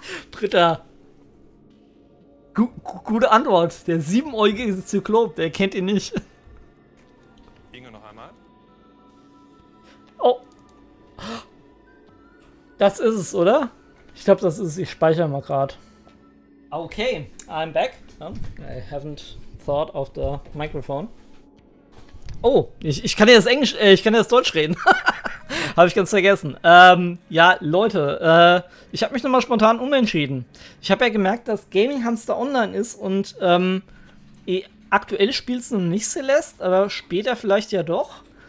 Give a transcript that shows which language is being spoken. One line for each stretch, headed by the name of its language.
German: Dritter. Gute Antwort. Der 7-äugige Zyklop, der kennt ihn nicht. Inge, noch einmal. Oh. Das ist es, oder? Ich glaube, das ist es. Ich speichere mal gerade.
English: Okay, I'm back. I haven't thought of the microphone.
German: Oh, ich kann ja das Englisch, ich kann ja das Deutsch reden. Habe ich ganz vergessen. Ja, Leute, ich habe mich nochmal spontan umentschieden. Ich habe ja gemerkt, dass Gaming Hamster online ist und aktuell spielst du noch nicht Celeste, aber später vielleicht ja doch.